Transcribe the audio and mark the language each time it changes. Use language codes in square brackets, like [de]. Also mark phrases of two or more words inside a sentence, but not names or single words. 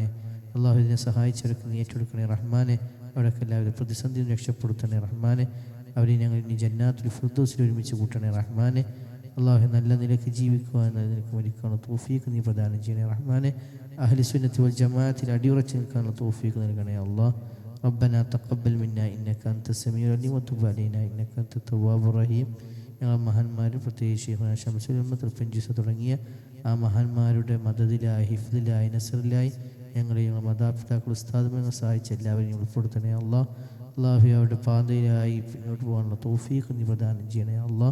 [ml] അള്ളാഹു ഇതിനെ സഹായിച്ചവരൊക്കെ നീ ഏറ്റെടുക്കണേ റഹ്മാനെ. അവിടെയൊക്കെ എല്ലാവരും പ്രതിസന്ധിയും രക്ഷപ്പെടുത്തണേ റഹ്മാനെ. അവരെ ഞങ്ങൾ ഇനി ജന്നാത്തുൽ ഫിർദൗസിൽ ഒരുമിച്ച് കൂട്ടണേ റഹ്മാനെ. അള്ളാഹു നല്ല നിലയ്ക്ക് ജീവിക്കുവാൻ നല്ല നിലയ്ക്ക് മരിക്കാനുള്ള തൗഫീഖ് നീ പ്രദാനം ചെയ്യണേ റഹ്മാനെ. [ar] أهل السنة وال [ml] ജമാഅത്തിൽ അടിയുറച്ച് നിൽക്കാനുള്ള തൗഫീഖ് നൽകണേ അല്ലാഹ്. [ar] ربنا تقبل منا إنك أنت السميع العليم وتب علينا إنك أنت التواب الرحيم. [ml] ഞങ്ങൾ മഹാന്മാർ പ്രത്യേകിച്ച് ശൈഖുനാ ശംസുൽ ഉമ്മത്ത് ഫിൻജിസ തുടങ്ങിയ ആ മഹാന്മാരുടെ മദദിലായി ഹിഫ്ദിലായി നസറിലായി ഞങ്ങളെ ഞങ്ങൾ മാതാപിതാക്കൾ ഉസ്താദുമാരെ സഹായിച്ച എല്ലാവരെയും ഉൾപ്പെടുത്തണേ അല്ലാഹ്. അള്ളാഹു അവരുടെ പാതയിലായി പിന്നോട്ട് പോകാനുള്ള തൗഫീഖ് നീ പ്രദാനം ചെയ്യണേ അല്ലാഹ്.